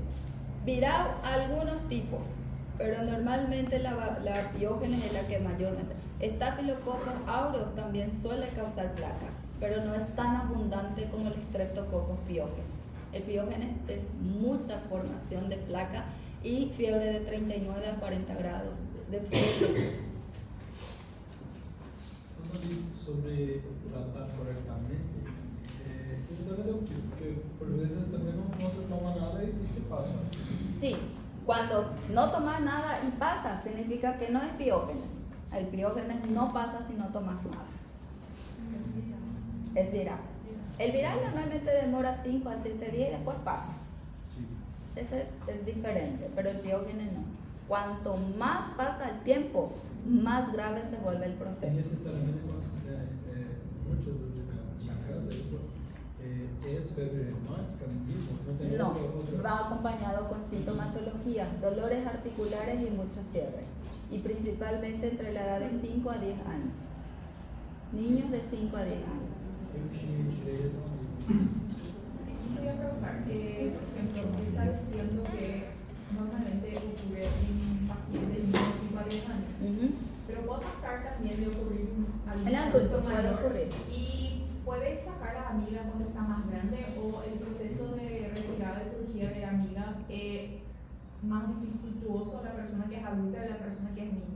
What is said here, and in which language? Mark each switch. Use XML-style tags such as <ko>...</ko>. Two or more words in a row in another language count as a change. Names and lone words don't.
<es>Viral, algunos tipos, pero normalmente la piógenes es la que mayormente. Staphylococcus aureus también suele causar placas, pero no es tan abundante como el Streptococcus pyogenes. El piógenes es mucha formación de placa y fiebre de 39 a 40 grados de fiebre.</es> <pt>Quando diz sobre tratar corretamente, depende do tipo, porque por vezes também não se toma nada e se passa.</pt> <es>Sí, cuando no tomas nada y pasa, significa que no es piógenes. El piógenes no pasa si no tomas nada. Es viral. El viral normalmente demora 5 a 7 días y después pasa. Ese es diferente, pero el piógenes no. Cuanto más pasa el tiempo, más grave se vuelve el</es> <pt>Sem</pt> <es>proceso.</es> <pt>necessariamente quando se tem muitas dores na casa, é febre reumática mesmo? Não tem</pt> <es>No,</es> <pt>outra?</pt> <es>va acompañado con sintomatología, dolores articulares y mucha fiebre. Y principalmente entre la edad de 5 a 10 años. Niños de 5 a 10 años.</es> <pt>Eu tirei essa Isso eu ia perguntar, porque,</pt> <es>por ejemplo,</es> <pt>você está dizendo que normalmente</pt> <es>ocurre en pacientes de 5 a 10 años, Ujú. pero puede pasar también de ocurrir al En adulto puede mayor. ocurrir. Y puede sacar la amiga cuando está más grande, o el proceso de retirada de cirugía de amiga es más dificultuoso a la persona que es adulta de la persona que es niño.</es>